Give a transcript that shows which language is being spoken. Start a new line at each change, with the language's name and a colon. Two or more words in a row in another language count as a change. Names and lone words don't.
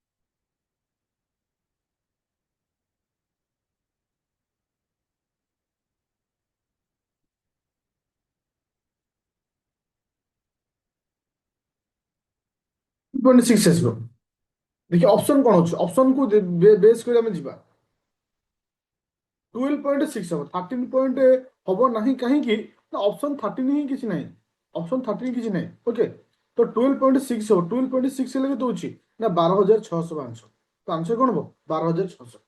Odia: 2.6 ଆସିବ।
Hindi: देखिए ऑप्शन कौन
Odia: ଅଛି ଅପସନ କୁ ବେସ୍ କରି ଆମେ ଯିବା 12.6 ହବ 13 ପଏଣ୍ଟ ହବ ନାହିଁ କାହିଁକି ନା ଅପସନ 13 ହିଁ କିଛି ନାହିଁ ଅପସନ 13 କିଛି ନାହିଁ। ଓକେ ତ 12.6 ହବ 12.6 ହେଲେ କେତେ ହଉଛି ନା 12,600 ଆନ୍ସର। ତ ଆନ୍ସର କଣ ହବ 12,600।